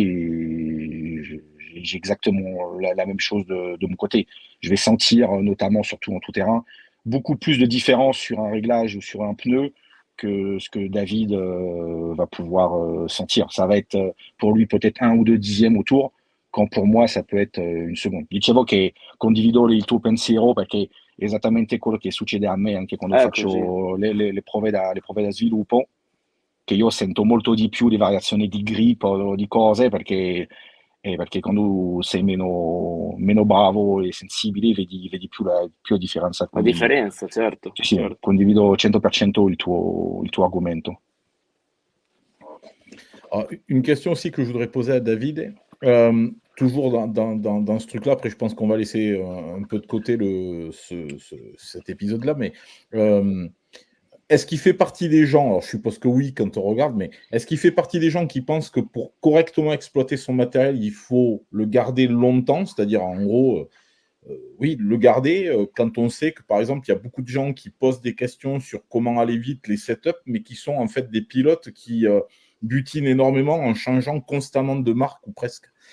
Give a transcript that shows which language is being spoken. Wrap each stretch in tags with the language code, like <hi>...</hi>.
<fr>Et j'ai exactement la même chose de mon côté. Je vais sentir, notamment surtout en tout terrain, beaucoup plus de différence sur un réglage ou sur un pneu que ce que David va pouvoir sentir. Ça va être pour lui peut-être 1 ou 2 dixièmes au tour, quand pour moi ça peut être une seconde.</fr> <it>Dicevo che condivido il tuo pensiero, perché è esattamente quello che succede a me anche quando è così. faccio le prove da sviluppo, che io sento molto di più di variazioni di grip o di cose, perché quando sei meno bravo e sensibile, vedi più la differenza. La Quindi differenza, certo, sì, sì, certo. condivido 100% il tuo argomento.</it> <fr>Alors, une question aussi que je voudrais poser à David, toujours dans ce truc-là, après je pense qu'on va laisser un peu de côté cet épisode-là, mais est-ce qu'il fait partie des gens, alors je suppose que oui quand on regarde, mais est-ce qu'il fait partie des gens qui pensent que pour correctement exploiter son matériel, il faut le garder longtemps, c'est-à-dire en gros, oui, le garder quand on sait que par exemple, il y a beaucoup de gens qui posent des questions sur comment aller vite, les setups, mais qui sont en fait des pilotes qui butinent énormément en changeant constamment de marque ou presque.</fr>